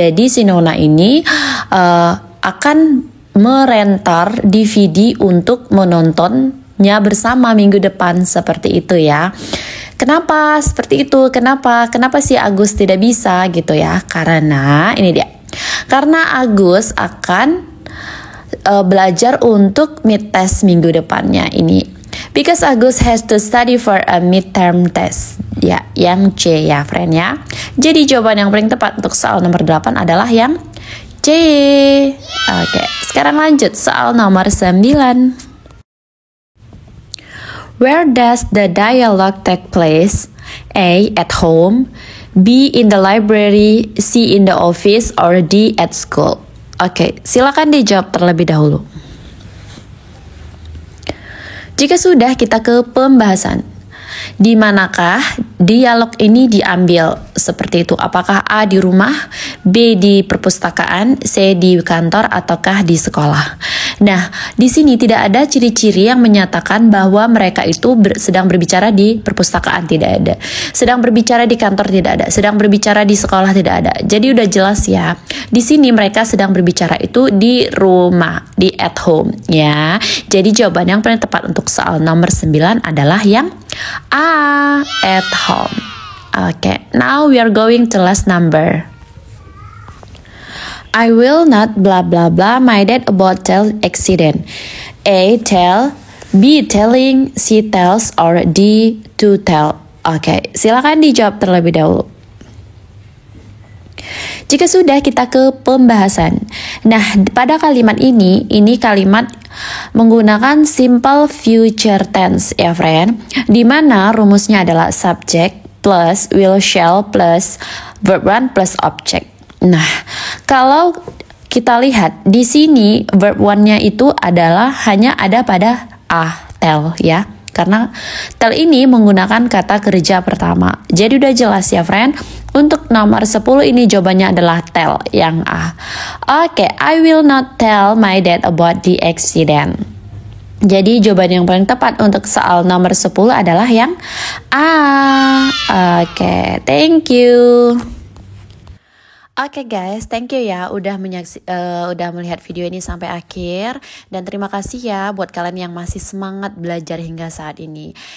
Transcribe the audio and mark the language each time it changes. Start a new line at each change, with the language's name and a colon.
Indonesian: Jadi si Nona ini akan merentar DVD untuk menontonnya bersama minggu depan seperti itu ya. Kenapa seperti itu? Kenapa si Agus tidak bisa gitu ya? Karena ini dia. Karena Agus akan belajar untuk mid test minggu depannya ini.
English: Because Agus has to study for a midterm test.
Indonesian: Ya, yang C ya friend ya. Jadi jawaban yang paling tepat untuk soal nomor 8 adalah yang C. Oke, sekarang lanjut soal nomor 9.
English: Where does the dialogue take place? A, at home. B, in the library. C, in the office. Or D, at school.
Indonesian: Oke, silakan dijawab terlebih dahulu. Jika sudah, kita ke pembahasan. Di manakah dialog ini diambil? Seperti itu. Apakah A di rumah, B di perpustakaan, C di kantor, ataukah di sekolah? Nah, di sini tidak ada ciri-ciri yang menyatakan bahwa mereka itu sedang berbicara di perpustakaan, tidak ada. Sedang berbicara di kantor, tidak ada. Sedang berbicara di sekolah, tidak ada. Jadi udah jelas ya. Di sini mereka sedang berbicara itu di rumah, di at home ya. Jadi jawaban yang paling tepat untuk soal nomor 9 adalah yang A, at home.
English: Okay, now we are going to last number. I will not blah blah blah my dad about tell accident. A, tell. B, telling. C, tells. Or D, to tell.
Indonesian: Oke, silakan dijawab terlebih dahulu. jika sudah kita ke pembahasan. Nah, pada kalimat ini kalimat menggunakan simple future tense ya friend, di mana rumusnya adalah subject plus will shall plus verb one plus object. Nah, kalau kita lihat di sini verb one-nya itu adalah hanya ada pada tell ya. Karena tell ini menggunakan kata kerja pertama. Jadi udah jelas ya friend. Untuk nomor 10 ini jawabannya adalah tell yang A.
English: Oke, I will not tell my dad about the accident.
Indonesian: Jadi jawaban yang paling tepat untuk soal nomor 10 adalah yang A.
English: Oke, thank you.
Indonesian: Oke guys, thank you ya udah melihat video ini sampai akhir, dan terima kasih ya buat kalian yang masih semangat belajar hingga saat ini.